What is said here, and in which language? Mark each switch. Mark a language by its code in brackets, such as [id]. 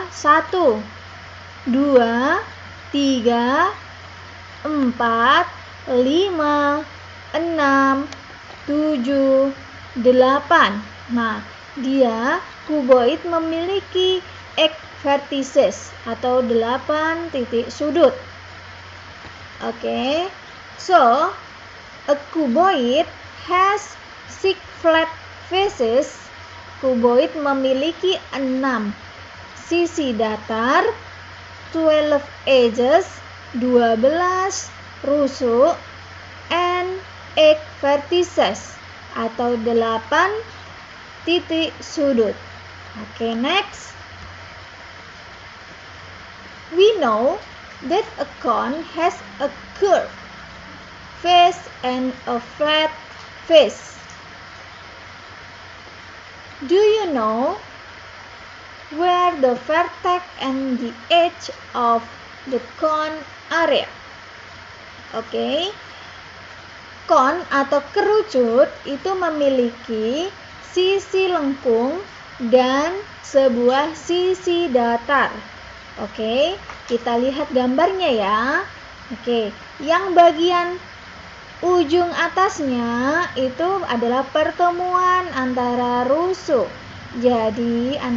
[en] 1, 2, 3, 4, 5, 6, 7, 8. [id] Nah, dia cuboid memiliki 8 vertices atau 8 titik sudut. Oke. [en] So, a cuboid has 6 flat faces. [id] Cuboid memiliki 6 sisi datar, 12 edges, 12 rusuk, [en] and 8 vertices [id] atau 8 titik sudut. Oke, next. [en] We know that a cone has a curved face and a flat face. Do you know where the vertex and the edge of the cone area? [id] Oke. Cone atau kerucut itu memiliki sisi lengkung dan sebuah sisi datar. Oke, kita lihat gambarnya ya. Oke, yang bagian ujung atasnya itu adalah pertemuan antara rusuk. Jadi